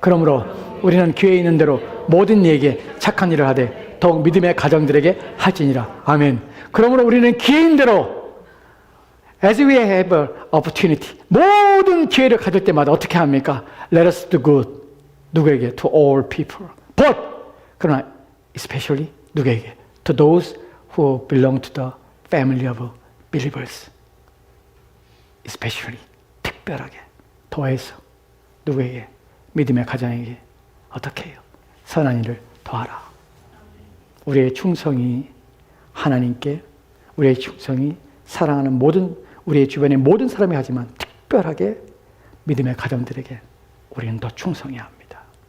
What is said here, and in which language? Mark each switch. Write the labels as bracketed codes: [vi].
[ko] 그러므로 우리는 기회 있는 대로 모든 이에게 착한 일을 하되 더욱 믿음의 가정들에게 할지니라. 아멘. 그러므로 우리는 기회 있는 대로 [en] as we have an opportunity, [ko] 모든 기회를 가질 때마다 어떻게 합니까? [en] Let us do good. [ko] 누구에게? [en] To all people. But [ko] 그러나 [en] especially [ko] 누구에게? [en] To those who belong to the family of believers. [ko] especially 특별하게 더해서 누구에게? 믿음의 가정에게 어떻게 해요? 선한 일을 더하라. 우리의 충성이 하나님께, 우리의 충성이 사랑하는 우리의 주변의 모든 사람이 하지만 특별하게 믿음의 가정들에게 우리는 더 충성해야 합니다.